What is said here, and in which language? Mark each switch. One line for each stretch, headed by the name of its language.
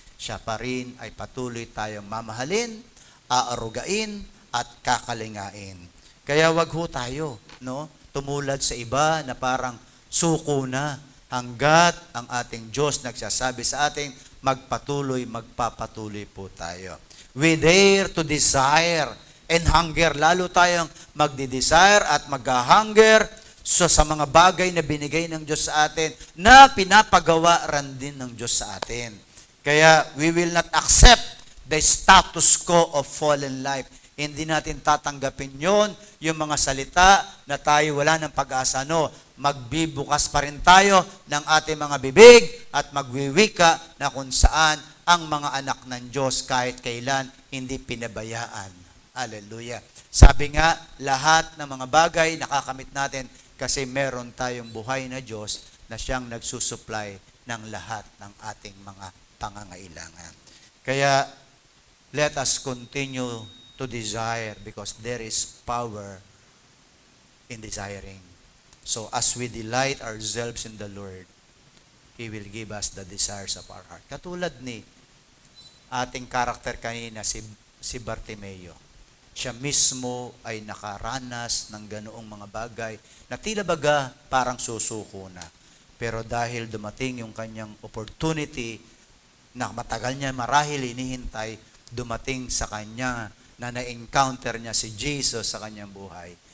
Filipino: Siya pa rin ay patuloy tayong mamahalin, aarugain at kakalingain. Kaya wag ho tayo, no? Tumulad sa iba na parang suko na hanggat ang ating Diyos nagsasabi sa atin, magpapatuloy po tayo.
English: We dare to desire and hunger.
Filipino: Lalo tayong magdi-desire at mag-hunger sa mga bagay na binigay ng Diyos sa atin na pinapagawa rin din ng Diyos sa atin.
English: Kaya we will not accept the status quo of fallen life.
Filipino: Hindi natin tatanggapin yon, yung mga salita na tayo wala ng pag-asa. No, magbibukas pa rin tayo ng ating mga bibig at magwiwika na kung saan ang mga anak ng Diyos kahit kailan hindi pinabayaan. Hallelujah. Sabi nga, lahat ng mga bagay nakakamit natin kasi meron tayong buhay na Diyos na siyang nagsusupply ng lahat ng ating mga pangangailangan.
English: Kaya, let us continue to desire because there is power in desiring. So as we delight ourselves in the Lord, He will give us the desires of our heart.
Filipino: Katulad ni ating karakter kanina, si Bartimeo. Siya mismo ay nakaranas ng ganoong mga bagay na tila baga parang susuko na. Pero dahil dumating yung kanyang opportunity na matagal niya marahil hinihintay, dumating sa kanya na na-encounter niya si Jesus sa kanyang buhay.